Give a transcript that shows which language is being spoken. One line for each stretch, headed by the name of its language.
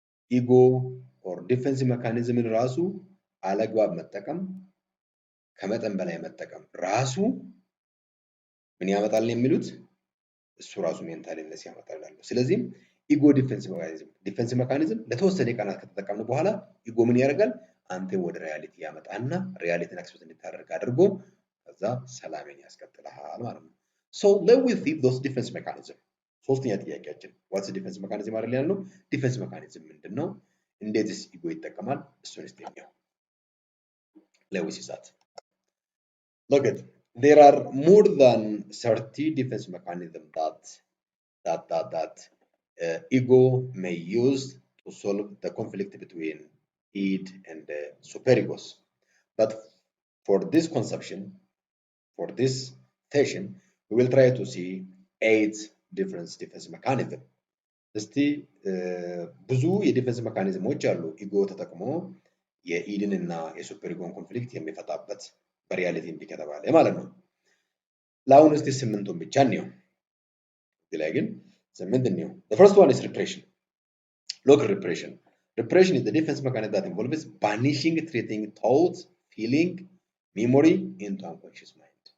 Amharic: ኢጎ ኦር ዲፌንስ ሜካኒዝምን ራሱ አለግባብ መጠቀም ከመጠን በላይ መጠቀም ራሱ ምን ያመጣል የሚሉት እሱ ራሱ ሜንታል ኢልነስ ያመጣል። ስለዚህም ኢጎ ዲፌንስ ሜካኒዝም ለተወሰነ ቀናት ከተጠቀምን በኋላ ኢጎ ምን ያደርጋል? አንተ ወደ ሪያሊቲ ያመጣና ሪያሊቲን አክሰፕት እንድታደርግ አድርጎ ከዛ ሰላሜን ያስቀጥልሃል ማለት ነው።
English: So let we see those defense mechanism.
Amharic: ሶስተኛ ጥያቄያችን
English: what's the defense mechanism
Amharic: አይደል ያልነው? ዲፌንስ ሜካኒዝም ምንድነው? እንዴትስ ኢጎ ይጠቀማል? እሱን እስቲ እንየው።
English: Let we see that. Look at there are more than 30 defense mechanisms that ego may use to solve the conflict between id and the superegos. But for this conception, for this session, we will try to see 8 different defense mechanisms.
Amharic: እስቲ ብዙ የዲፌንስ ሜካኒዝሞች አሉ ኢጎ ተጠቅሞ የኢድን እና የሱፐሪጎን ኮንፍሊክት የሚፈታበት በሪያሊቲ እንዲህ ከተባለ ማለት ነው። ለአሁን እስቲ 8ቱን ብቻ እንየው። እዚህ ላይ ግን 8 እንየው።
English: The first one is repression. Local repression. Repression is the defense mechanism that involves banishing, treating thoughts, feeling, memory into unconscious mind.